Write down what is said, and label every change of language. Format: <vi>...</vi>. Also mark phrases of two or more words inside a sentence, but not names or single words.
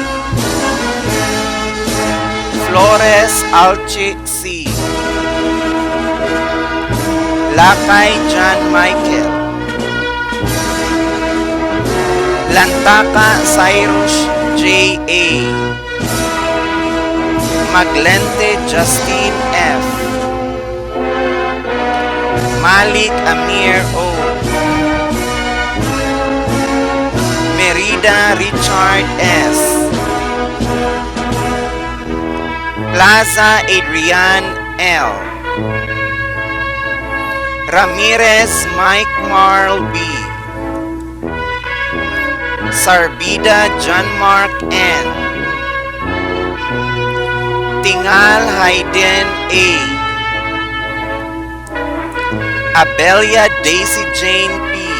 <en>Flores Alchic C. Lakay John Michael. Lantaka Cyrus J. A. Maglente Justine F. Malik Amir O. Merida Richard S. Plaza Adrian L. Ramirez Mike Marl B. Sarbida John Mark N. Tingal Hayden A. Abelia Daisy Jane P.</en>